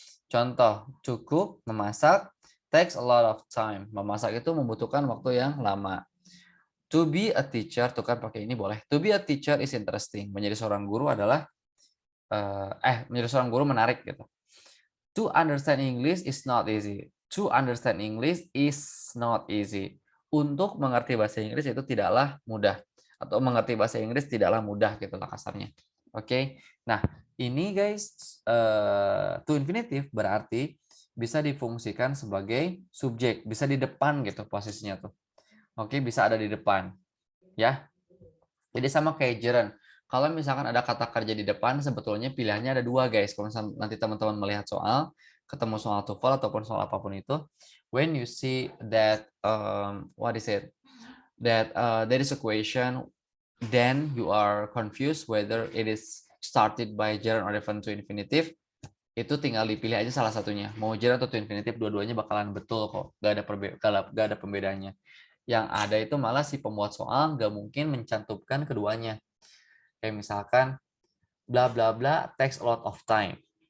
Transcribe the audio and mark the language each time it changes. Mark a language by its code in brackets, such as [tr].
[id] Contoh, [en] to cook, [id] memasak, [en] takes a lot of time. [id] Memasak itu membutuhkan waktu yang lama. [en] To be a teacher, [id] tuh kan pakai ini boleh. [en] To be a teacher is interesting. [id] Menjadi seorang guru adalah menjadi seorang guru menarik gitu. [en] To understand English is not easy. To understand English is not easy. [id] Untuk mengerti bahasa Inggris itu tidaklah mudah. Atau mengerti bahasa Inggris tidaklah mudah gitu lah kasarnya. Oke. Nah, ini guys to infinitive berarti bisa difungsikan sebagai subjek, bisa di depan gitu posisinya tuh. Oke, bisa ada di depan. Ya. Jadi sama kayak gerund. Kalau misalkan ada kata kerja di depan, sebetulnya pilihannya ada dua guys. Kalau nanti teman-teman melihat soal, ketemu soal TOEFL ataupun soal apapun itu, [en] when you see that what is it? That there is a question, then you are confused whether it is started by gerund or even to infinitive. [id] Itu tinggal dipilih aja salah satunya. Mau gerund atau to infinitive, dua-duanya bakalan betul kok. Gak ada pembedanya. Yang ada itu malah si pembuat soal nggak mungkin mencantumkan keduanya. Kayak misalkan [en] bla bla bla takes a lot of time.